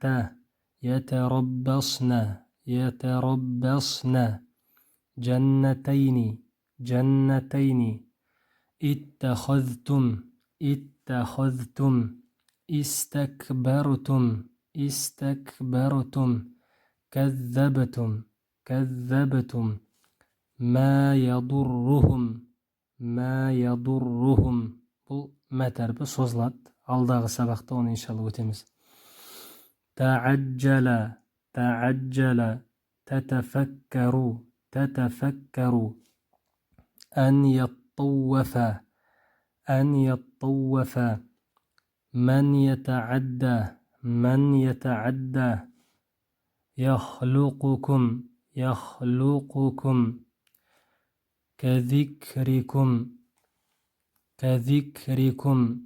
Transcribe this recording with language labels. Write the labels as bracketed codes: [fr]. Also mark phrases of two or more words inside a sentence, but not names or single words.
[ar] يتربصن يتربصن جنتين جنتين اتخذتم اتخذتم استكبرتم استكبرتم كذبتم كذبتم ما يضرهم ما يضرهم. [kk] Бұл мә тәрбі созылады. Алдағы сабақта оны иншалла өтеміз. [ar] تعجل تعجل تتفكر تتفكر أن يطوف أن يطوف من يتعدى من يتعدى يخلقكم يخلقكم كذكركم كذكركم